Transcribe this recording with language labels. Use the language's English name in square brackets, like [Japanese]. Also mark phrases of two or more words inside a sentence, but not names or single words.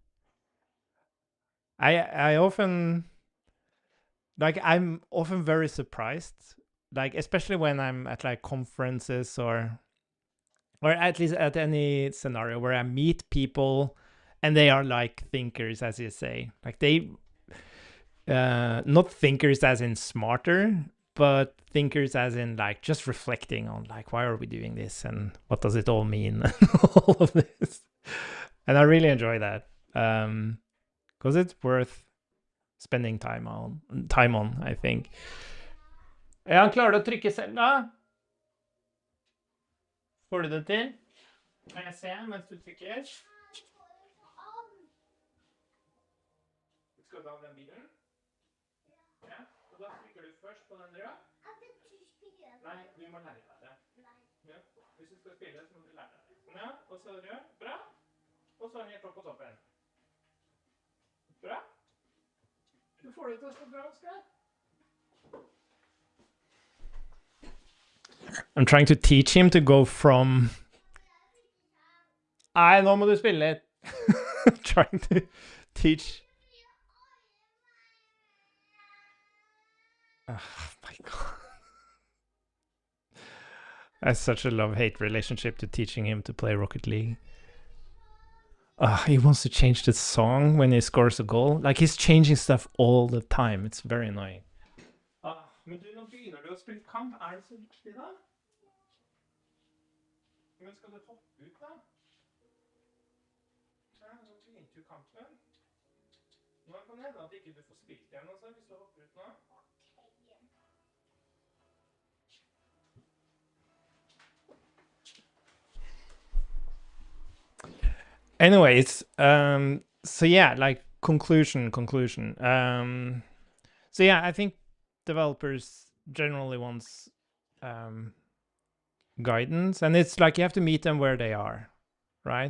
[English] I often like I'm often very surprised, like especially when I'm at like conferences or at least at any scenario where I meet people and they are like thinkers, as you say, like they not thinkers as in smarter, but thinkers as in like just reflecting on like why are we doing this and what does it all mean all of this. And I really enjoy that because it's worth spending time on, I think. [Norwegian] Er han klarer å trykke selv da? Får du det til? Kan jeg se mens du trykker? Skal du ha den bilen? først på den røde? Nei, du må lære deg det. Ja. Hvis du skal spille, så må du lære deg det. Ja, og så rød. Bra. Og så helt opp på toppen. Bra. Du får det til å stå bra, Oskar. [English] I'm trying to teach him to go from... [Norwegian] Nei, nå må du spille litt. [English] Trying to teach... Oh my god. That's such a love-hate relationship to teaching him to play Rocket League. He wants to change the song when he scores a goal. Like, he's changing stuff all the time. It's very annoying. [Norwegian] Men du, nå begynner du å spille kamp. Er det så viktig da? Men skal du hoppe ut da? Ja, nå begynte du kampen. Nå kan det hende at ikke du får spilt igjen også, hvis du hopper ut nå. [English] Anyways, so yeah, like conclusion. So yeah, I think developers generally wants guidance, and it's like you have to meet them where they are, right?